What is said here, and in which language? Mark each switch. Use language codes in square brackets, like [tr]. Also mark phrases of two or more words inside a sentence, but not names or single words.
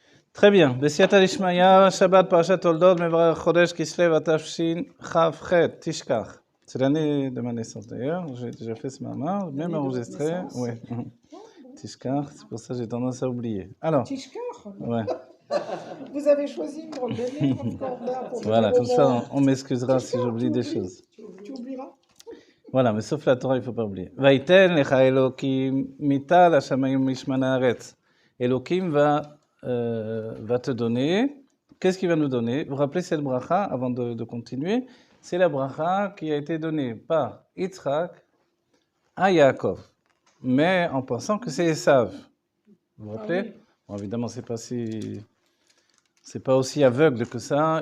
[fr] Très bien. [he] בסייעתא דשמיא שבת פרשת תולדות מברך חודש כסלו התשין כף חית תשכח. [fr] C'est l'année de ma naissance d'ailleurs. J'ai déjà fait ce mamar, même enregistré. Oui. Tishkach, c'est pour ça que j'ai tendance à oublier. Alors. Tishkach. Ouais. Vous avez choisi de me redonner mon corda pour voilà, comme ça, on m'excusera si j'oublie des choses. Tu oublieras. Voilà, mais sauf la Torah, il ne faut pas oublier. [he] ויתן לך אלוקים מטל ה שמים משמני הארץ. [fr] Elokim va te donner. Qu'est-ce qu'il va nous donner? Vous vous rappelez cette bracha, avant de continuer? C'est la bracha qui a été donnée par Yitzhak à Yaakov. Mais en pensant que c'est Esav. Vous vous rappelez? Oui. Bon, évidemment, c'est pas aussi aveugle que ça.